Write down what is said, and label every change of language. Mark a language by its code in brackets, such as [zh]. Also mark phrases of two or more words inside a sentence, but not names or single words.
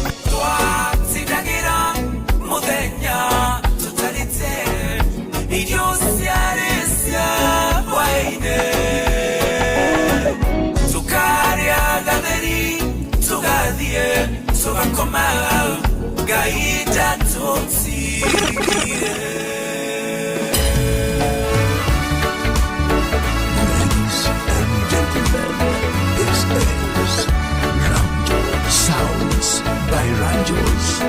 [ki] Twatindagĩra mũthenya tũtarĩte, irio ciarĩ cia hwaĩ-inĩ. Tũkarĩa gatheri, tũgathiĩ, tũgakoma, Ngai ndatũtigire. [en] Ladies and gentlemen, this is Ranjo Sounds by Ranjos.